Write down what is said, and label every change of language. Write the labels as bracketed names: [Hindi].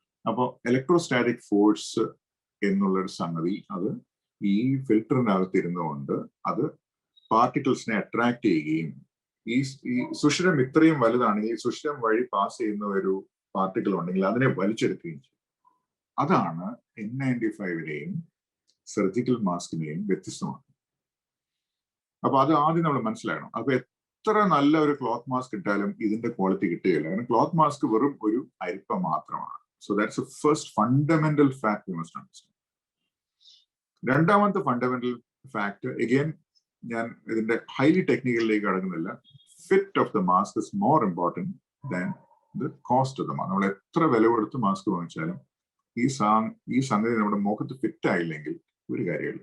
[Malayalam] അപ്പോൾ electrostatic force എന്നുള്ളൊരു സംഗതി അത് ഈ ഫിൽറ്ററിന്റെ അകത്ത് ഇരുന്നുകൊണ്ട് അത് പാർട്ടിക്കിൾസിനെ അട്രാക്ട് ചെയ്യുകയും ഈ സുഷിരം ഇത്രയും വലുതാണെങ്കിൽ ഈ സുഷിരം വഴി പാസ് ചെയ്യുന്ന ഒരു പാർട്ടിക്കിൾ ഉണ്ടെങ്കിൽ അതിനെ വലിച്ചെടുക്കുകയും ചെയ്യും. അതാണ് N95നെയും സർജിക്കൽ മാസ്കിനെയും വ്യത്യസ്തമാണ്. അപ്പൊ അത് ആദ്യം നമ്മൾ മനസ്സിലാക്കണം. അപ്പൊ എത്ര നല്ല ഒരു ക്ലോത്ത് മാസ്ക് ഇട്ടാലും ഇതിന്റെ ക്വാളിറ്റി കിട്ടുകയില്ല. കാരണം ക്ലോത്ത് മാസ്ക് വെറും ഒരു അരിപ്പ മാത്രമാണ്. [English] So that's the first fundamental fact we must understand. [Malayalam] രണ്ടാമത്തെ ഫണ്ടമെന്റൽ ഫാക്ട്, അഗൈൻ ഞാൻ ഇതിന്റെ ഹൈലി ടെക്നിക്കലിലേക്ക് കടക്കുന്നില്ല. [English] Fit of the mask is more important than the cost of the mask. [Malayalam] നമ്മൾ എത്ര വില കൊടുത്ത് മാസ്ക് വാങ്ങിച്ചാലും ഈ സംഗതി നമ്മുടെ മുഖത്ത് ഫിറ്റ് ആയില്ലെങ്കിൽ ഒരു കാര്യമില്ല.